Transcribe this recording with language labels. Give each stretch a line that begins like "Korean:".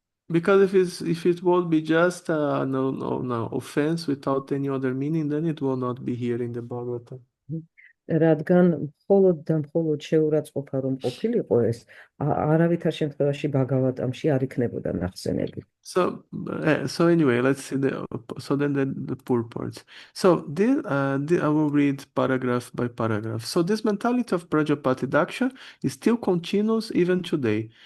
English: Because if it would be just no offense without any other meaning, then it will not be here in the Bhagavatam.
Georgian: რადგან მხოლოდ და მხოლოდ შეურაცხყოფა რომ ყოფილიყო ეს, არავითარ შემთხვევაში ბაგავატამში არ იქნებოდა ნახსენები.
English: So anyway, let's see so then the purports. So I will read paragraph by paragraph. So this mentality of Prajapati Daksha is still continuous even today.